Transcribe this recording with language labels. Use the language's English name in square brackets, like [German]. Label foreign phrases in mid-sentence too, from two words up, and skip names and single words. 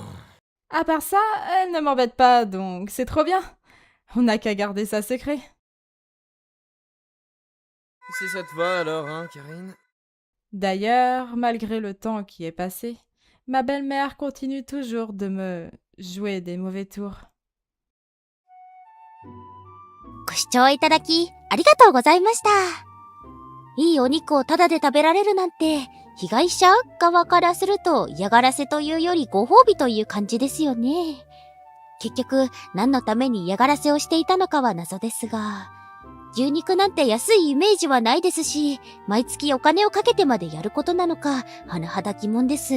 [French] À part ça, elle ne m'embête pas, donc c'est trop bien. On n'a qu'à garder ça secret. Si ça te va alors, hein, Karine? D'ailleurs, malgré le temps qui est passé, ma belle-mère continue toujours de me jouer des mauvais tours. [Japanese] ご視聴いただき、ありがとうございました。いいお肉をタダで食べられるなんて、被害者側からすると嫌がらせというよりご褒美という感じですよね。結局、何のために嫌がらせをしていたのかは謎ですが、牛肉なんて安いイメージはないですし、毎月お金をかけてまでやることなのか、甚だ疑問です。